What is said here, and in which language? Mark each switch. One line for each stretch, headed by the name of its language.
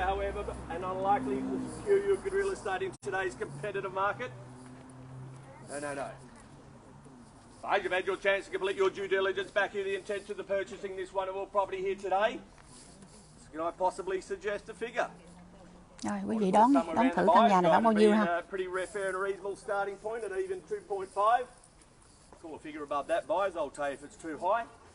English: However, and unlikely to secure you a good real estate in today's competitive market. No. You've had your chance to complete your due diligence back here the intention of purchasing this wonderful property here today. Can I possibly suggest a figure?
Vietnamese: Rồi, quý vị đoán thử căn nhà này bán bao nhiêu ha?
English: Pretty fair and reasonable starting point at even 2.5. Call a figure above that, buyers. I'll tell you if it's too high.